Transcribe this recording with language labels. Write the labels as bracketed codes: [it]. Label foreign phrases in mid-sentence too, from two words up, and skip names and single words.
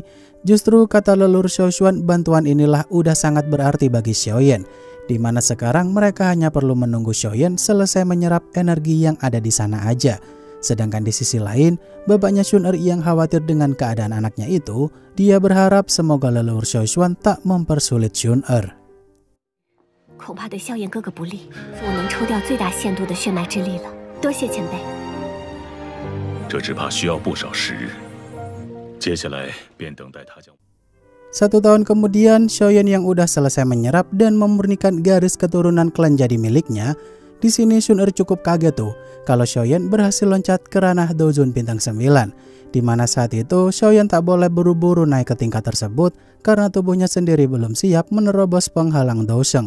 [id] Justru kata leluhur Xiaoshuan, bantuan inilah udah sangat berarti bagi Xiaoyan, dimana sekarang mereka hanya perlu menunggu Xiaoyan selesai menyerap energi yang ada di sana aja. Sedangkan di sisi lain, bapaknya Shun-Er yang khawatir dengan keadaan anaknya itu, dia berharap semoga leluhur Xiaoshuan tak mempersulit Shun-Er. [zh] 恐怕对萧炎哥哥不利，我能抽掉最大限度的血脉之力了。多谢前辈，这只怕需要不少时日。接下来便等待他将。 [id] 1 tahun kemudian, Xiaoyan yang udah selesai menyerap dan memurnikan garis keturunan klan jadi miliknya. Di sini Shun-Er cukup kaget tuh kalau Xiaoyan berhasil loncat ke ranah Dozun bintang 9. Di mana saat itu Xiaoyan tak boleh buru-buru naik ke tingkat tersebut karena tubuhnya sendiri belum siap menerobos penghalang Dosheng.